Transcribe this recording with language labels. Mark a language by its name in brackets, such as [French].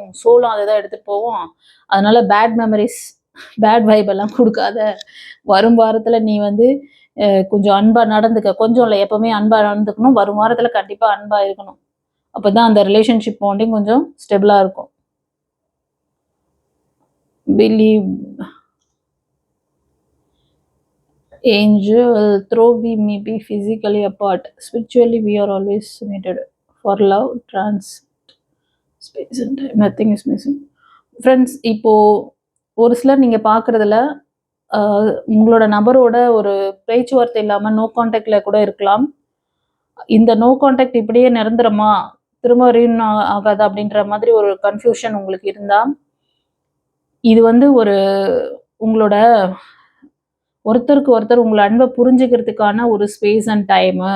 [Tamil] சோலும் அதை தான் எடுத்துட்டு போவோம். அதனால பேட் மெமரிஸ், பேட் வைப் எல்லாம் கொடுக்காத. வரும் வாரத்துல நீ வந்து கொஞ்சம் அன்பா நடந்துக்க. கொஞ்சம் இல்லை, எப்பவுமே அன்பா நடந்துக்கணும். வரும் வாரத்துல கண்டிப்பா அன்பா இருக்கணும். அப்பதான் அந்த ரிலேஷன்ஷிப் பாண்டிங் கொஞ்சம் ஸ்டெபிளா இருக்கும். [English] Believe angel, though we may be physically apart, spiritually we are always united. For love, space and time, nothing is missing. [Tamil] Friends, இப்போ ஒரு சிலர் நீங்க பார்க்கறதுல உங்களோட நபரோட ஒரு பேச்சுவார்த்தை இல்லாம நோ கான்டாக்ட்ல கூட இருக்கலாம். இந்த நோ கான்டாக்ட் இப்படியே நிரந்தரமா திரும்ப ரீயூன் ஆகாது அப்படின்ற மாதிரி ஒரு கன்ஃபியூஷன் உங்களுக்கு இருந்தா இது வந்து ஒரு உங்களோட ஒருத்தருக்கு ஒருத்தர் உங்களை அன்பை புரிஞ்சுக்கிறதுக்கான ஒரு ஸ்பேஸ் அண்ட் டைமு.